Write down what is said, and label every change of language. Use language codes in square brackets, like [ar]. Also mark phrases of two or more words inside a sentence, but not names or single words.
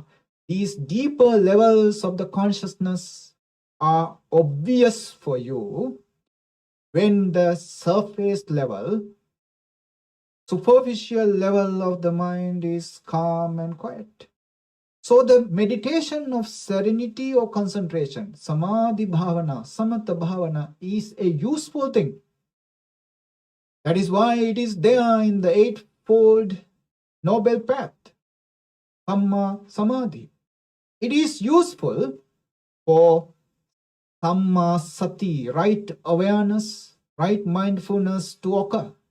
[en] These deeper levels of the consciousness are obvious for you when the surface level, superficial level of the mind is calm and quiet. So the meditation of serenity or concentration, [pi] samadhi bhavana, samatha bhavana, [en] is a useful thing. That is why it is there in the eightfold noble path, [pi] Dhamma samadhi. [en] It is useful for [pi] Samma sati, [en] right awareness, right mindfulness to occur.